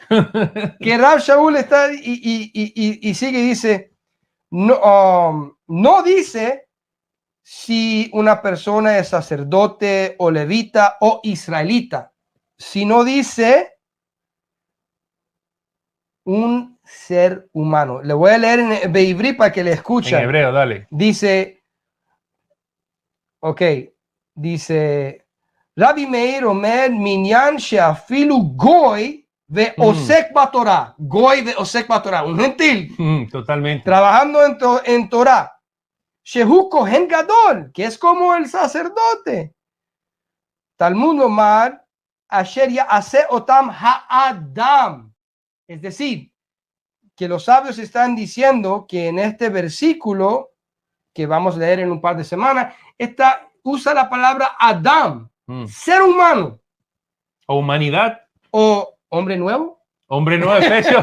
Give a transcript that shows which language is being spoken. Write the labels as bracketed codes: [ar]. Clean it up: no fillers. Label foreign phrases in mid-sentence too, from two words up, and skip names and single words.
[es] Que Rav Shaul está y sigue y dice, no dice si una persona es sacerdote o levita o israelita, sino dice un ser humano. Le voy a leer en Beivri para que le escuchen. En hebreo, dale. Dice, dice, [he] רבי מאיר אומר מניין שאפילו גוי ועוסק בתורה. גוי ועוסק בתורה. [es] Un gentil. Totalmente. Trabajando en Torah. [he] שהוא כהן גדול, [es] que es como el sacerdote. [he] תלמוד אומר אשר יעשה אתם האדם. [es] Es decir, que los sabios están diciendo que en este versículo que vamos a leer en un par de semanas, usa la palabra Adam, ser humano. O humanidad. O hombre nuevo. Hombre nuevo, Efesios.